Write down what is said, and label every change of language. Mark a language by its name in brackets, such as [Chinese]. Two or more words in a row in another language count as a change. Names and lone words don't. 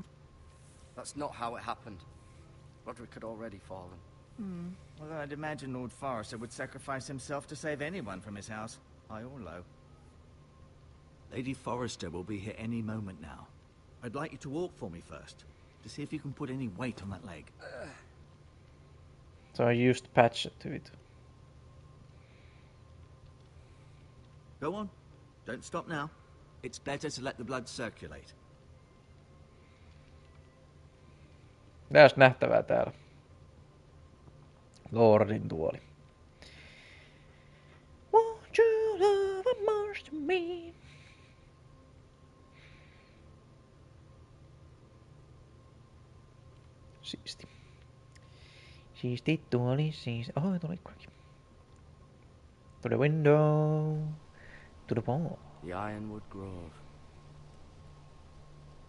[English] That's not how it happened. Roderick had already fallen. Well, I'd imagine Lord Forrester would sacrifice himself to save anyone from his house, high or low. Lady Forrester will be here any moment now. I'd like you to walk for me first, to see if you can put any weight on that leg. [Finnish] Se on just patchattu vittu. [English] Go on. Don't stop now. It's better to let the blood circulate. [Finnish] Mitäs nähtävää täällä? Lordin tuoli. [English] Won't you love a march to me? [Finnish] Siisti. Siisti tuoli siis. Oh, tuli ikkurakin. [English] To the window. To the wall. The Ironwood Grove.